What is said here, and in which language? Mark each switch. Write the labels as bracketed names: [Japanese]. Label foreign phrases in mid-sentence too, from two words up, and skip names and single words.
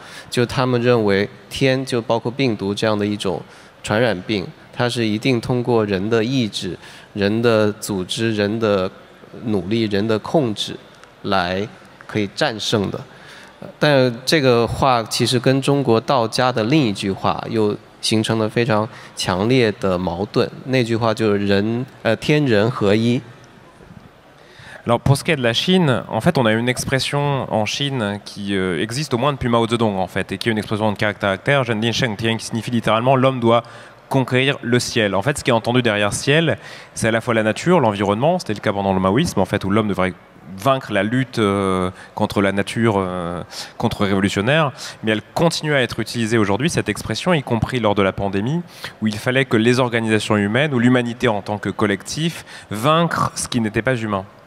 [Chinese] 就他们认为天就包括病毒这样的一种传染病，它是一定通过人的意志、人的组织、人的努力、人的控制来可以战胜的。但这个话其实跟中国道家的另一句话又形成了非常强烈的矛盾。那句话就是天人合一。 [French] Alors pour ce qui est de la Chine, en fait, on a une expression en Chine qui existe au moins depuis Mao Zedong en fait, et qui est une expression de caractère, [Chinese] 人定胜天, [French] qui signifie littéralement l'homme doit conquérir le ciel. En fait, ce qui est entendu derrière ciel, c'est à la fois la nature, l'environnement, c'était le cas pendant le maoïsme, en fait, où l'homme devrait vaincre la lutte contre la nature contre-révolutionnaire, mais elle continue à être utilisée aujourd'hui, cette expression, y compris lors de la pandémie, où il fallait que les organisations humaines, ou l'humanité en tant que collectif, vaincre ce qui n'était pas humain.